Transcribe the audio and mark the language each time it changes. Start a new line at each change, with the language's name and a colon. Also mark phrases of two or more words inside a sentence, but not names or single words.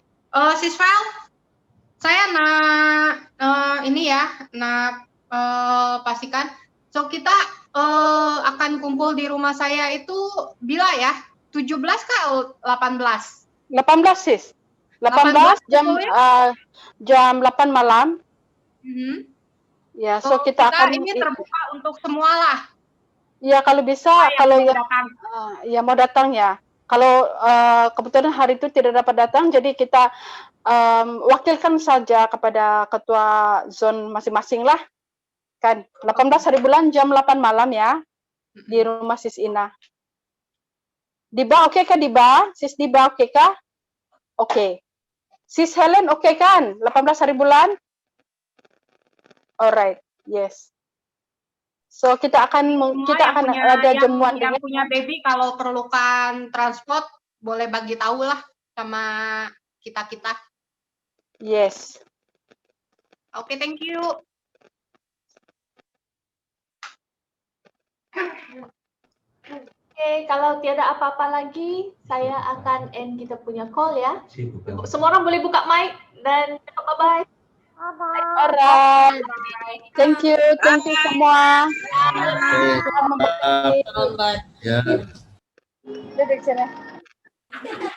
Malay: Sis Val, saya pastikan. So, kita akan kumpul di rumah saya itu bila ya? 17 kah 18? 18 sis. 18 jam 8 malam. Ya, so kita akan ini terbuka untuk semua lah. Ya, kalau bisa, kalau yang mau datang ya. Kalau kebetulan hari itu tidak dapat datang, jadi kita wakilkan saja kepada ketua zon masing-masing lah. Kan, 18 hari bulan jam 8 malam ya, di rumah Sis Ina. Diba, oke kah Diba? Sis Diba, oke kah? Oke. Sis Helen, oke kan? 18 hari bulan?
English: Alright, yes. So kita akan ada jamuan yang punya baby kalau perlukan transport boleh bagi tahu lah sama kita. Yes. Oke, thank you.
Malay: Oke, kalau tiada apa-apa lagi, saya akan end kita punya call ya. Semua orang boleh buka mic dan bye-bye.
English: Alright. Thank you semua.
Malay: Tuhan memberkati. Ya. Duduk sini.